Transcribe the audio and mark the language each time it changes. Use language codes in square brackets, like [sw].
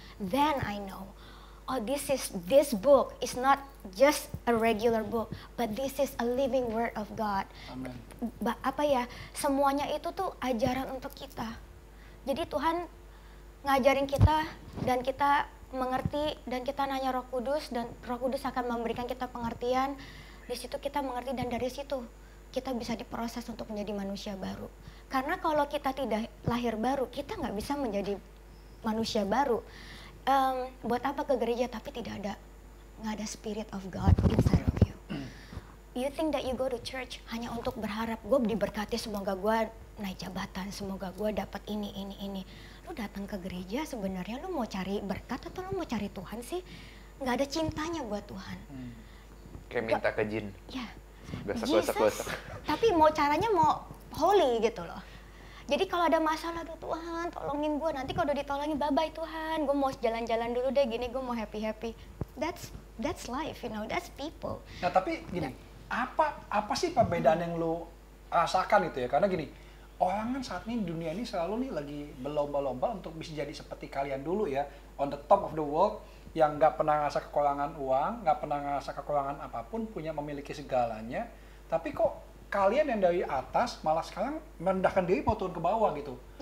[en] Then I know, oh this book is not just a regular book, but this is a living word of God. Amen. [id] Apa ya? Semuanya itu tuh ajaran untuk kita. Jadi Tuhan ngajarin kita dan kita mengerti dan kita nanya Roh Kudus dan Roh Kudus akan memberikan kita pengertian. Di situ kita mengerti dan dari situ kita bisa diproses untuk menjadi manusia baru. Karena kalau kita tidak lahir baru, kita nggak bisa menjadi manusia baru. Buat apa ke gereja tapi nggak ada [en] spirit of God inside of you. You think that you go to church [id] hanya untuk berharap gue diberkati, semoga gue naik jabatan, semoga gue dapat ini. Lu datang ke gereja sebenarnya lu mau cari berkat atau lu mau cari Tuhan sih? Nggak ada cintanya buat Tuhan. Kayak minta ke jin. Ya. Gosok. Tapi caranya mau holy gitu loh. Jadi kalau ada masalah, aduh Tuhan tolongin gue, nanti kalau udah ditolongin bye-bye Tuhan, gue mau jalan-jalan dulu deh gini, gue mau happy-happy. [en] That's life, you know, that's people. [id] Nah tapi gini, apa sih perbedaan yang lu rasakan itu ya? Karena gini, orang kan saat ini dunia ini selalu nih lagi berlomba-lomba untuk bisa jadi seperti kalian dulu ya, [en] on the top of the world, [id] yang nggak pernah ngerasa kekurangan uang, nggak pernah ngerasa kekurangan apapun, memiliki segalanya. Tapi kok kalian yang dari atas malah sekarang merendahkan diri mau turun ke bawah gitu.